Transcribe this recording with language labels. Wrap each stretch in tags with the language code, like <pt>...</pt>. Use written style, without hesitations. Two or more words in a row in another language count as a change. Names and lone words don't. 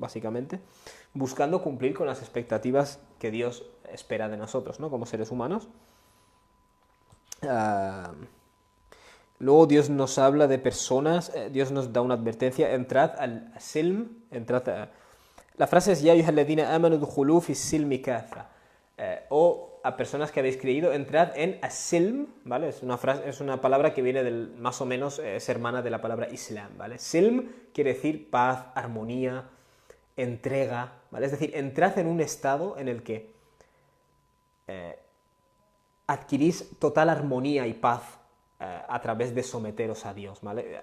<es>Básicamente, buscando cumplir con las expectativas que Dios espera de nosotros, ¿no? Como seres humanos. Luego Dios nos habla de personas, Dios nos da una advertencia, entrad al silm, la frase es</es> <ar>يا أيها الذين آمنوا ادخلوا في السلم كافة,</ar> <es>o a personas que habéis creído, entrad en as-silm, ¿vale? Es una palabra que viene del, más o menos, es hermana de la palabra islam, ¿vale? Silm quiere decir paz, armonía, entrega, ¿vale? Es decir, entrad en un estado en el que adquirís total armonía y paz a través de someteros a Dios, ¿vale?</es>